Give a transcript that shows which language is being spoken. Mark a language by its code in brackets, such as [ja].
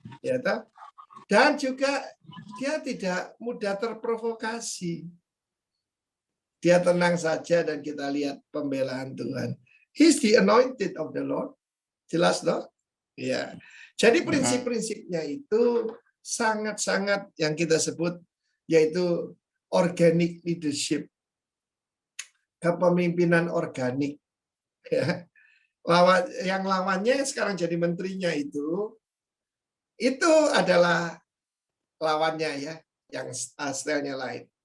[id] Ya, dan juga dia tidak mudah terprovokasi. Dia tenang saja dan kita lihat pembelaan Tuhan. [en] He's the anointed of the Lord. [id] Jelas dong? Ya. Jadi prinsip-prinsipnya itu sangat-sangat yang kita sebut yaitu organic leadership. Kepemimpinan organik. Ya. Yang lawannya sekarang jadi menterinya itu adalah lawannya ya, yang stylenya lain.